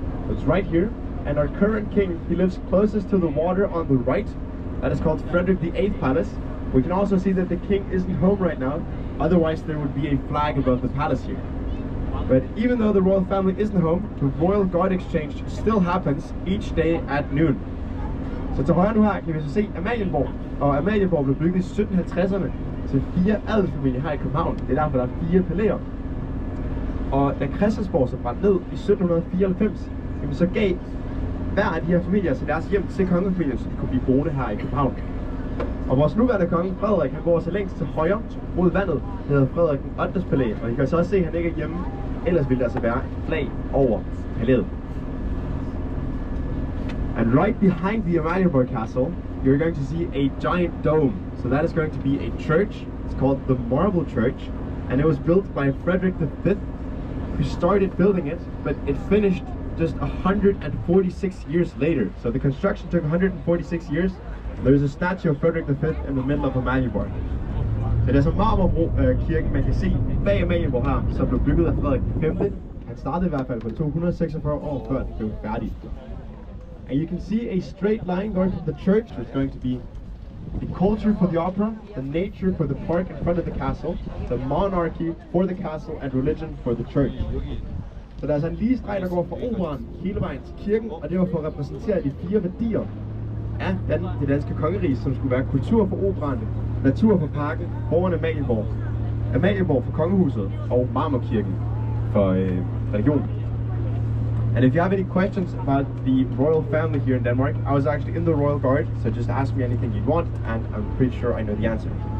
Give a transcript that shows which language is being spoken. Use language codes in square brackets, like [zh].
[en] It's right here, and our current king, he lives closest to the water on the right. That is called Frederick VIII Palace. We can also see that the king isn't home right now, otherwise there would be a flag above the palace here. But even though the royal family isn't home, the Royal Guard Exchange still happens each day at noon. [da] Så til højre nu her kan vi så se Amalienborg. Og Amalienborg blev bygget i 1750'erne til 4 adelsfamilier her i København. Det er derfor, der er 4 palæer. Og da Christiansborg så brændte ned i 1794, så gav hver af de her familier så deres hjem til kongefamilien, så de kunne blive boende her i København. Og vores nuværende konge, Frederik, han går så længst til højre mod vandet. Det hedder Frederik den 8. palæ, og I kan så også se, at han ikke er hjemme. Ellers ville der altså være et flag over palæet. [en] And right behind the Amalienborg Castle, you're going to see a giant dome. So that is going to be a church. It's called the Marble Church, and it was built by Frederick V, who started building it, but it finished just 146 years later. So the construction took 146 years. There's a statue of Frederick V in the middle of Amalienborg. [da] Så det er så Marmorkirken, man kan se bag Amalienborg her, som blev bygget af Frederik V. Han startede i hvert fald på 246 år før det blev færdigt. [en] And you can see a straight line going from the church. There's going to be the culture for the opera, the nature for the park in front of the castle, the monarchy for the castle, and religion for the church. [da] Så der er altså en lige streg, der går fra operaen hele vejen til kirken, og det var for at repræsentere de 4 værdier af det danske kongerige, som skulle være kultur for operaen, natur for parken, foran Amalienborg, Amalienborg for kongehuset og Marmorkirken for religionen. [en] And if you have any questions about the royal family here in Denmark, I was actually in the Royal Guard, so just ask me anything you want, and I'm pretty sure I know the answer.